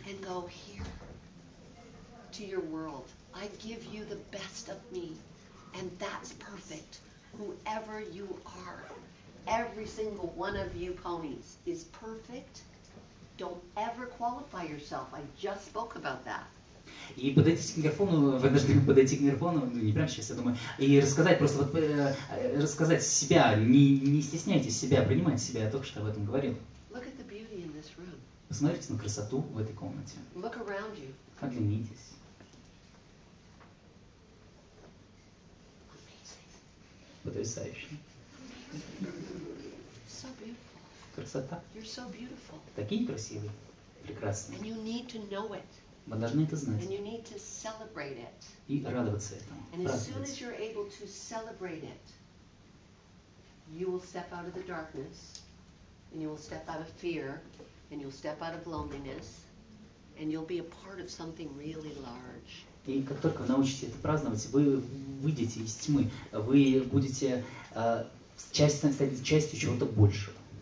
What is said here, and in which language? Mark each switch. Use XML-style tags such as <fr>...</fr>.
<en>and go here to your world. I give you the best of me, and that's perfect. Whoever you are, every single one of you ponies is perfect. Don't ever qualify yourself. I just spoke about that.</en> <ru>И подойти к микрофону, вы должны подойти к микрофону, ну не прямо сейчас, я думаю, и рассказать, просто вот, рассказать себя, не стесняйтесь себя, принимайте себя, я только что об этом говорил.</ru> <en>Look at the beauty in this room.</en> <ru>Посмотрите на красоту в этой комнате,</ru> <en>Look around you.</en> <ru>оглянитесь.</ru> <en>Amazing.</en> <ru>Потрясающе.</ru> <en>So beautiful.</en> <ru>Красота.</ru> <en>You're so beautiful.</en> <ru>Такие красивые, прекрасные.</ru> <en>And you need to know it.</en> <ru>Вы должны это знать</ru> <en>And you need to celebrate it.</en> <ru>и радоваться этому.</ru> <en>And as soon as</en> <ru>Радоваться.</ru> <en>you're able to celebrate it, you will step out of the darkness, and you will step out of fear, and you'll step out of loneliness, and you'll be a part of something really large.</en> <ru>И как только вы научитесь это праздновать, вы выйдете из тьмы, вы будете станете частью чего-то большего.</ru>